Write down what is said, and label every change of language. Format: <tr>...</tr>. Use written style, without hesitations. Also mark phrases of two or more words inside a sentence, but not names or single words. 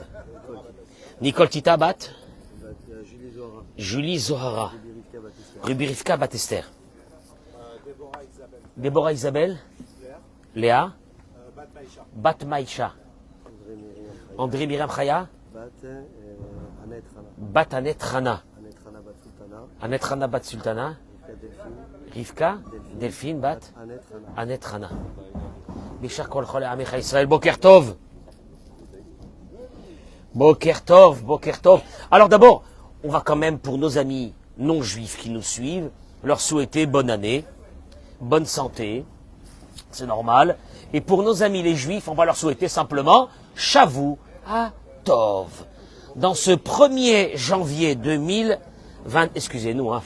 <he>Nicole Tita Bat Julie Zohara. Ruby Rivka Bat Esther. Déborah Isabelle. Léa. Bat Maïcha. André Myriam Chaya. Bat Anet Rana. Anet Rana Bat Sultana. Rivka. Delphine Bat Anet Rana. בשאר כל חולי עמך ישראל. בוקר טוב. בוקר טוב. בוקר טוב.</he> <fr>Alors d'abord, on va quand même, pour nos amis non juifs qui nous suivent, leur souhaiter bonne année, bonne santé, c'est normal. Et pour nos amis les juifs, on va leur souhaiter simplement</fr> <he>שבוע טוב.</he> <fr>Dans ce 1er janvier 2020, excusez-nous, hein.</fr>